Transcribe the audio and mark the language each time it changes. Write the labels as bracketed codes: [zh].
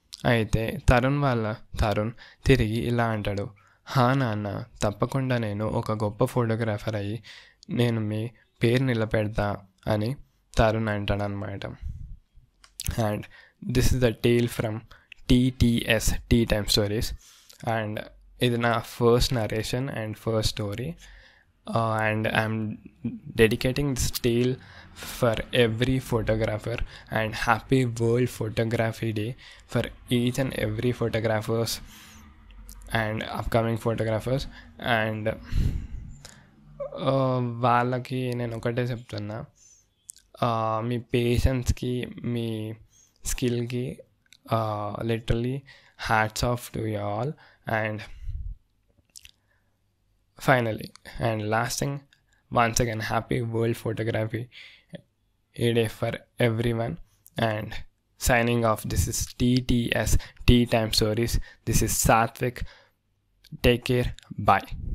[te] అయితే తరుణ్ తిరిగి ఇలా అంటాడు, హా నాన్న, తప్పకుండా నేను ఒక గొప్ప ఫోటోగ్రాఫర్ అయ్యి నేను మీ పేరు నిలబెడతా అని తరుణ్ అంటాడనమాట. [en] And this is the tale from TTS, tea time stories. And [te] ఇది నా [en] First narration and first story. And I'm dedicating this tale for every photographer, and happy World Photography Day for each and every photographers and upcoming photographers. And [te] వాళ్ళకి నేను ఒకటే చెప్తున్నా, మీ పేషెన్స్కి, మీ స్కిల్కి [en] Literally hats off to you all. And finally and lasting, once again, happy World Photography Day for everyone. And signing off, this is TTS, Tea Time Stories. This is Satvik. Take care. Bye.